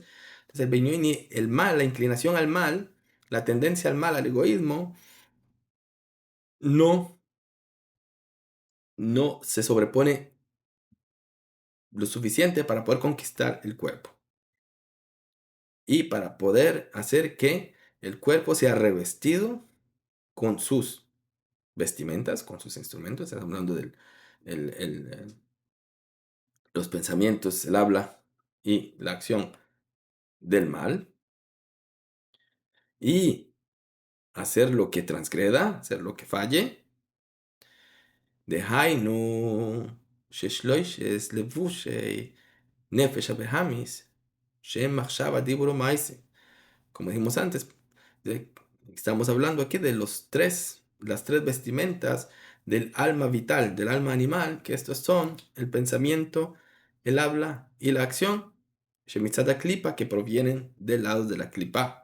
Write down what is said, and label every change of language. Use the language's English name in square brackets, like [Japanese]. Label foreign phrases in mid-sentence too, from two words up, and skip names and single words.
[Spanish] Entonces, el Benyoni, el mal, la inclinación al mal, la tendencia al mal, al egoísmo, no, no se sobrepone lo suficiente para poder conquistar el cuerpo y para poder hacer que el cuerpo sea revestido con sus vestimentas, con sus instrumentos. Estamos hablando del los pensamientos, el habla y la acción del mal y hacer lo que transgreda, hacer lo que falle. [Hebrew] דהיינו ששלוש לבושי נפש הבהמיס שהם מחשבה דיברו מעשה. [Spanish] Como dijimos antes, estamos hablando aquí de las tres vestimentas del alma vital, del alma animal, que estos son el pensamiento, el habla y la acción, [Hebrew] שמצד הקליפה, [Spanish] que provienen del lado de la Klipa.